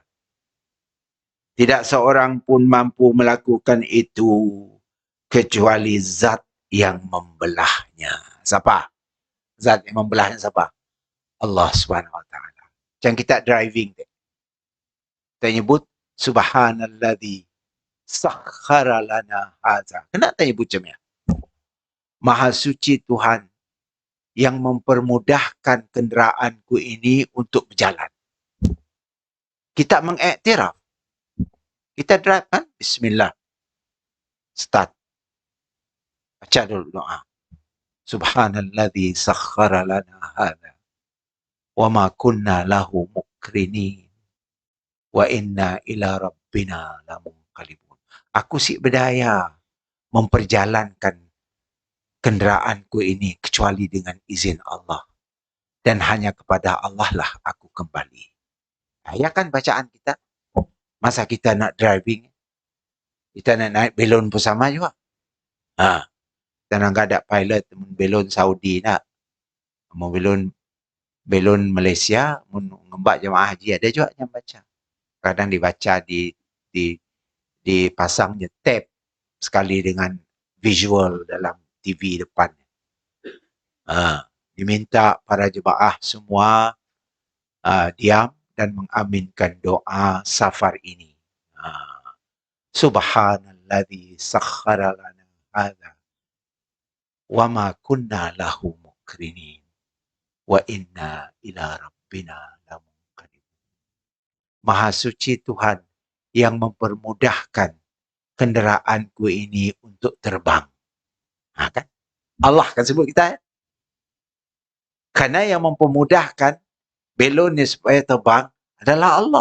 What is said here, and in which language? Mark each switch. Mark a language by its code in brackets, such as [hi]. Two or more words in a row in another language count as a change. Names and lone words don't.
[ms] Tidak seorang pun mampu melakukan itu kecuali zat yang membelahnya. Siapa? Zat yang membelahnya siapa? Allah [ar] سبحانه وتعالى. [ms] Macam kita driving. Kita nyebut [ar] سبحان الذي سخر لنا هذا. [ms] Kenapa nyebut macam ni? Maha suci Tuhan yang mempermudahkan kenderaanku ini untuk berjalan. Kita mengiktiraf. Kita drive kan? Bismillah. Start. Baca dulu doa. [ar] سبحان الذي سخر لنا هذا وما كنا له مقرنين وإنا إلى ربنا لمنقلبون. [ms] Aku si berdaya memperjalankan kenderaanku ini kecuali dengan izin Allah. Dan hanya kepada Allah lah aku kembali. Ya kan bacaan kita? Masa kita nak driving, kita nak naik belon pun sama juga. Kita nak ada pilot, belon Saudi nak. Mau belon Malaysia, ngembak jemaah haji ada juga yang baca. Kadang dibaca dipasangnya tape sekali dengan visual dalam TV depan. Diminta para jemaah semua diam dan mengaminkan doa safar ini. [ar] سبحان الذي سخر لنا هذا وما كنا له مقرنين وإنا إلى ربنا لمنقلبون. [ms] Maha suci Tuhan yang mempermudahkan kenderaanku ini untuk terbang. Kan? Allah kan sebut kita ya. Karena yang mempermudahkan belonnya supaya terbang adalah Allah.